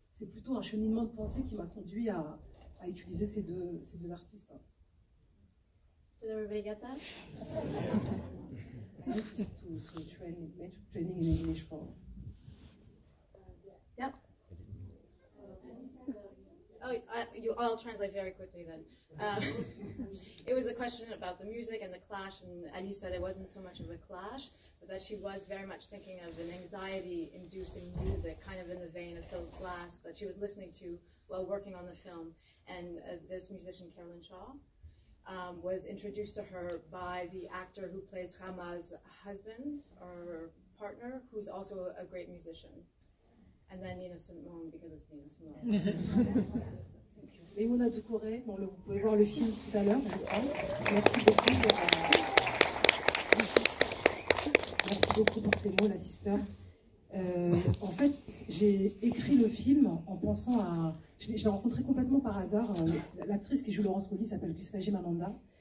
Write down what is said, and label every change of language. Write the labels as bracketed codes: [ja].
[fr] C'est plutôt un cheminement de pensée qui m'a conduit à utiliser ces deux artistes. [en] Did everybody get that? I need to training in English for. Yep. I'll translate very quickly then. It was a question about the music and the clash, and Ali said it wasn't so much of a clash, but that she was very much thinking of an anxiety-inducing music, kind of in the vein of Philip Glass, that she was listening to while working on the film. And this musician, Caroline Shaw, was introduced to her by the actor who plays Rama's husband or partner, who's also a great musician. And then Nina Simone, because it's Nina Simone. [fr] Maimouna Doucouré, vous pouvez voir le film tout à l'heure, je crois. Merci beaucoup. Merci beaucoup pour tes mots, la sister. En fait, j'ai écrit le film en pensant à... Je l'ai rencontré complètement par hasard. L'actrice qui joue Laurence Colli s'appelle Gusvaji Mananda.